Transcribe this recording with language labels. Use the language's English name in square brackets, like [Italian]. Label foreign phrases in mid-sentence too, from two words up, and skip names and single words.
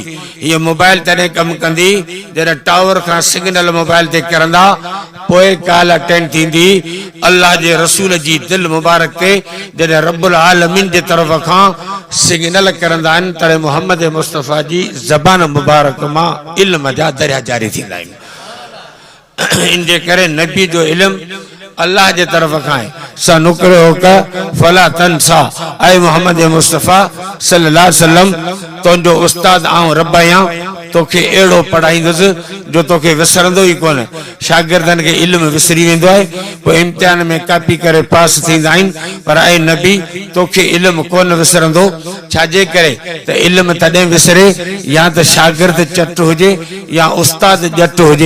[Sindhi] हीअ मोबाइल तॾहिं कमु कंदी जॾहिं टावर खां सिग्नल मोबाइल ते किरंदा, पोइ कॉल अटेंड थींदी अल्लाह जे रसूल जी दिलि मुबारक ते। जॾहिं [Arabic] ربّ العالمین [Sindhi] जे तरफ़ खां सिग्नल किरंदा आहिनि, तॾहिं मोहम्मद मुस्तफ़ा जी ज़बान मुबारक मां इल्म जा दरिया जारी थींदा आहिनि। इन जे करे नबी जो इल्मु अल्लाह जे तरफ़ खां आहे। [Arabic] سنقرئك فلا تنسى, ऐ मोहम्मद मुस्तफ़ा صلى الله عليه وسلم, [Sindhi] तुंहिंजो उस्ताद आऊं रब आहियां, तोखे अहिड़ो पढ़ाईंदुसि जो तोखे विसरंदो ई कोन। शागिर्दनि खे इल्मु विसरी वेंदो आहे, पोइ इम्तिहान में कापी करे पास थींदा आहिनि, पर ऐं नबी तोखे इल्मु कोन विसरंदो। छाजे करे त इल्मु तॾहिं विसरे या त शागिर्द चट हुजे या उस्ताद ॼट हुजे।